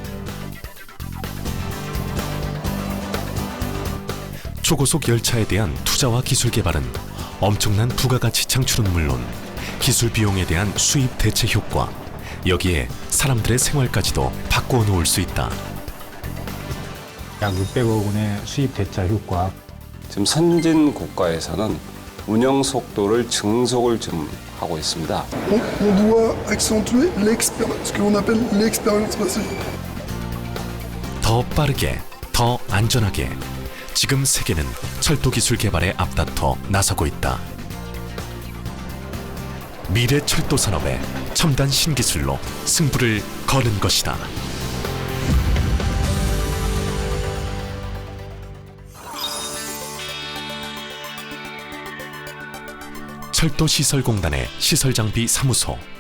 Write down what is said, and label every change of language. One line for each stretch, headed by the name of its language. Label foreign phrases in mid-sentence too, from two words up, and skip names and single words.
Korean: 초고속 열차에 대한 투자와 기술 개발은 엄청난 부가가치 창출은 물론 기술 비용에 대한 수입 대체 효과, 여기에 사람들의 생활까지도 바꾸어 놓을 수 있다. 약 600억 원의 수입 대차 효과. 지금 선진 국가에서는 운영 속도를 증속을 좀 하고 있습니다.
French: On doit accentuer ce que l'on appelle l'expérience passée.
Korean: 더 빠르게, 더 안전하게 지금 세계는 철도 기술 개발에 앞다퉈 나서고 있다. 미래 철도 산업의 첨단 신기술로 승부를 거는 것이다. 철도시설공단의 시설장비 사무소.